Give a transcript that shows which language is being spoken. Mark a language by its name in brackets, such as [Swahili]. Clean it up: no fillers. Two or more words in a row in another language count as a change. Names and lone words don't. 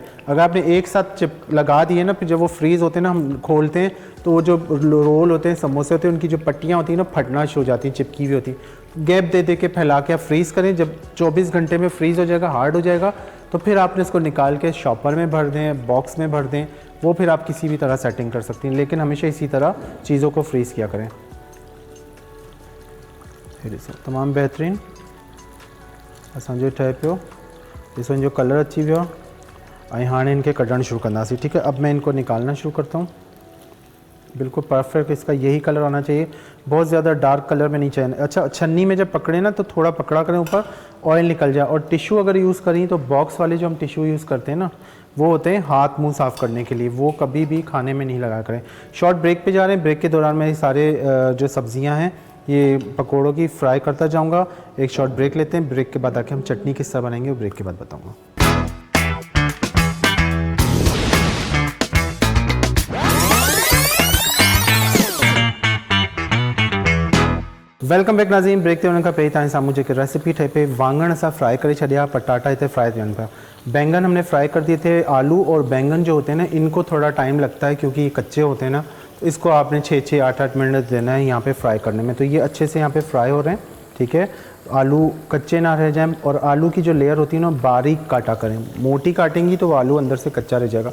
[Urdu] اگر آپ نے ایک ساتھ لگا دیے نا، پھر جب وہ فریز ہوتے ہیں نا، ہم کھولتے ہیں تو وہ جو رول ہوتے ہیں، سموسے ہوتے ہیں، ان کی جو پٹیاں ہوتی ہیں نا پھٹنا شروع ہو جاتی ہیں، چپکی ہوئی ہوتی ہے. گیپ دے کے پھیلا کے آپ فریز کریں۔ جب 24 گھنٹے میں فریز ہو جائے گا، ہارڈ ہو جائے گا، تو پھر آپ نے اس کو نکال کے شاپر میں بھر دیں، باکس میں بھر دیں. وہ پھر آپ کسی بھی طرح سیٹنگ کر سکتی ہیں، لیکن ہمیشہ اسی طرح چیزوں کو فریز کیا کریں. [Sindhi] हे ॾिसो तमामु बहितरीनु असांजो ठहे पियो। ॾिसो इनजो कलर अची वियो आहे। ऐं हाणे इनके कढणु शुरू कंदासीं। [Urdu] ٹھیک ہے، اب میں ان کو نکالنا شروع کرتا ہوں۔ بالکل پرفیکٹ اس کا یہی کلر آنا چاہیے، بہت زیادہ ڈارک کلر میں نہیں چاہیے. اچھا، چھننی میں جب پکڑے نا تو تھوڑا پکڑا کریں اوپر، آئل نکل جائے. اور ٹشو اگر یوز کریں تو باکس والے جو ہم ٹشو یوز کرتے ہیں نا، وہ ہوتے ہیں ہاتھ منہ صاف کرنے کے لیے، وہ کبھی بھی کھانے میں نہیں لگا کریں. شارٹ بریک پہ جا رہے ہیں۔ بریک کے دوران میں سارے جو سبزیاں ہیں یہ پکوڑوں کی فرائی کرتا جاؤں گا. ایک شارٹ بریک لیتے ہیں. بریک کے بعد آکے ہم چٹنی کس طرح بنائیں گے وہ بریک کے بعد بتاؤں گا. [English] welcome back नाज़रीन। [Sindhi] ब्रेक ते वञण खां पहिरीं तव्हांजे साम्हूं जेके रेसिपी ठहे पई, वांगण असां फ्राई करे छॾिया, पटाटा इतने फ्राई थियनि पिया, [Urdu] بینگن ہم نے فرائی کر دیے تھے. آلو اور بینگن جو ہوتے ہیں نا، ان کو تھوڑا ٹائم لگتا ہے کیونکہ یہ کچے ہوتے ہیں نا، تو اس کو آپ نے 6-6، 8-8 منٹ دینا ہے یہاں پہ فرائی کرنے میں. تو یہ اچھے سے یہاں پہ فرائی ہو رہے ہیں۔ ٹھیک ہے، آلو کچے نہ رہ جائیں. اور آلو کی جو لیئر ہوتی ہے نا، باریک کاٹا کریں۔ موٹی کاٹیں گی تو وہ آلو اندر سے کچا رہ جائے گا.